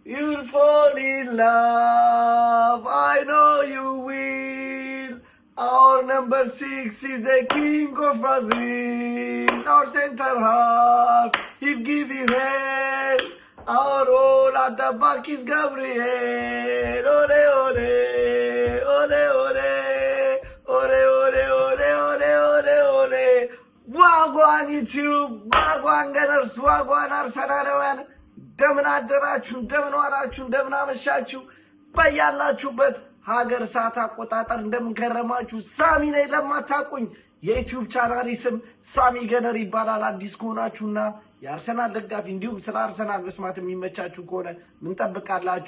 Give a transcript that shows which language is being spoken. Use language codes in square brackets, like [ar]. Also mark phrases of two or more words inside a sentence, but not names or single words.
[en] You'll fall in love, I know you will. Our number 6 is a king of Brazil. Our center half, he give you head. Our all at the back is Gabriel. Ole, ole, ole, ole, ole, ole, ole, ole, ole, ole. Wagwan YouTube, wagwan Gunners, wagwan [am] Arsenalaውያን እንደምን አደራችሁ እንደምን ዋላችሁ እንደምን አመሻችሁ በያላችሁበት ሀገር ሰዓት አቆጣጠር እንደምን ከረማችሁ። ሳሚ ነኝ። ለማታውቁኝ የዩቲዩብ ቻናሌ ስም ሳሚ ገነር ይባላል። አዲስ ከሆናችሁና የአርሰናል ደጋፊ እንዲሁም ስለ አርሰናል መስማት የሚመቻችሁ ከሆነ ምን ጠብቃላችሁ?